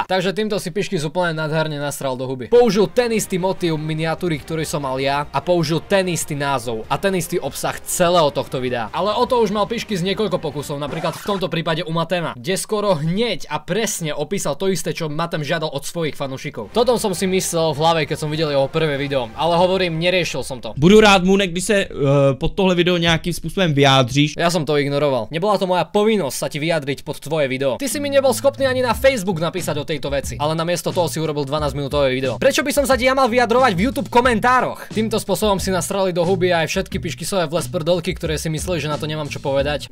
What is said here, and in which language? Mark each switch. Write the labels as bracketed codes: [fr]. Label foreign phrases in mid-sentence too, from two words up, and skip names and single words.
[sk] Takže týmto si Piškis úplne nádherne nasral do huby. Použil ten istý motív miniatúry, ktorý som mal ja a použil ten istý názov a ten istý obsah celého tohto videa. Ale o to už mal Piškis niekoľko pokusov, napríklad v tomto prípade u Matema, kde skoro hneď a presne opísal to isté, čo Matem žiadal od svojich fanúšikov. Toto som si myslel v hlave, keď som videl jeho prvé video, ale hovorím, neriešil som to. [cs] Budu rád, Moone, když se pod tohle video nějakým způsobem vyjádříš. [sk] Ja som to ignoroval. Nebola to moja povinnosť sa ti vyjadriť pod tvoje video. Ty si mi nebol schopný ani na Facebook napísať o tejto veci, ale namiesto toho si urobil 12-minútové video. Prečo by som sa ti ja mal vyjadrovať v YouTube komentároch? Týmto spôsobom si nastrali do huby aj všetky Piškisové vlesprdolky, ktoré si mysleli, že na to nemám čo povedať.